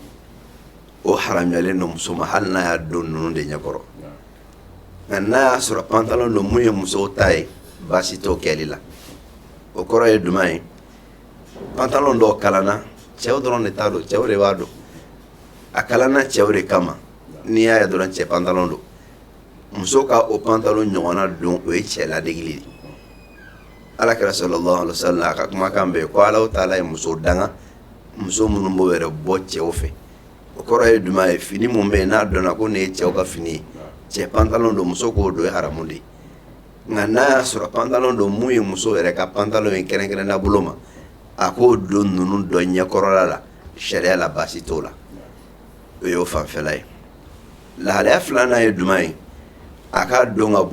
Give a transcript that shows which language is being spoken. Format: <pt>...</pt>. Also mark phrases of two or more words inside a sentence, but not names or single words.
<bm>o haramuyalen don muso ma hali n'a y'a don ninnu de ɲɛkɔrɔ nka n'a y'a sɔrɔ pantalon don mun ye musow ta ye baasi t'o kɛli la o kɔrɔ ye jumɛn ye pantalon dɔw kalanna cɛw dɔrɔn de t'a don cɛw de b'a don a kalanna cɛw de kama n'i y'a ye dɔrɔn cɛ pantalon don muso ka o pantalon ɲɔgɔnna don o ye cɛ ladegili de alakira</bm> <ar>صلى الله عليه وسلم</ar> <bm>a ka kumakan bɛ yen ko</bm> <ar>الله تعالى</ar> <bm>ye muso danga muso minnu b'o yɛrɛ bɔ cɛw fɛ o kɔrɔ ye jumɛn ye fini mun bɛ yen n'a dɔnna ko nin ye cɛw ka fini ye cɛ pantalon don muso k'o don ye haramu de ye nka n'a y'a sɔrɔ pantalon don mun ye muso yɛrɛ ka pantalon ye kɛrɛnkɛrɛnna bolo ma a k'o don ninnu dɔ ɲɛkɔrɔla la sariya la baasi t'o la o y'o fanfɛla ye lahalaya filanan ye jumɛn ye a k'a don ka</bm>